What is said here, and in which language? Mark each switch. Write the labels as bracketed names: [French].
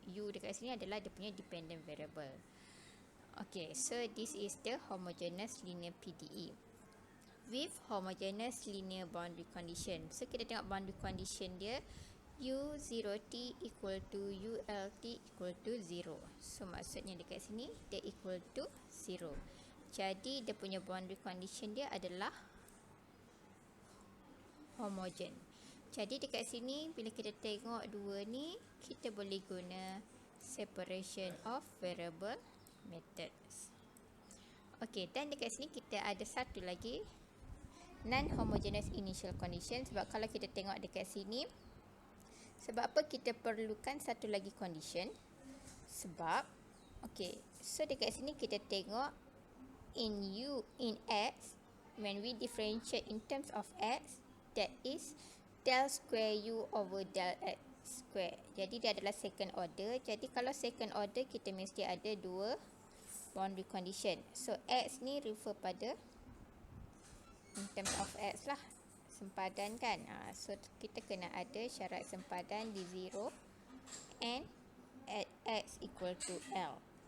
[Malay] U dekat sini adalah dia punya dependent variable. [English] Okay, so this is the homogeneous linear PDE with homogeneous linear boundary condition. [Malay] So kita tengok boundary condition dia, U0t equal to ULT equal to 0. So maksudnya dekat sini dia equal to 0. Jadi dia punya boundary condition dia adalah homogen. Jadi dekat sini bila kita tengok dua ni, kita boleh guna separation of variable methods. Okay, dan dekat sini kita ada satu lagi, non-homogeneous initial condition. Sebab kalau kita tengok dekat sini, sebab apa kita perlukan satu lagi condition? Sebab, okay, so dekat sini kita tengok [English] in x, when we differentiate in terms of x, that is del square u over del x square. [Malay] Jadi dia adalah second order. Jadi kalau second order, kita mesti ada dua boundary condition. So x ni refer pada in terms of x lah, sempadan kan. So kita kena ada syarat sempadan di 0 [English] and at x equal to L.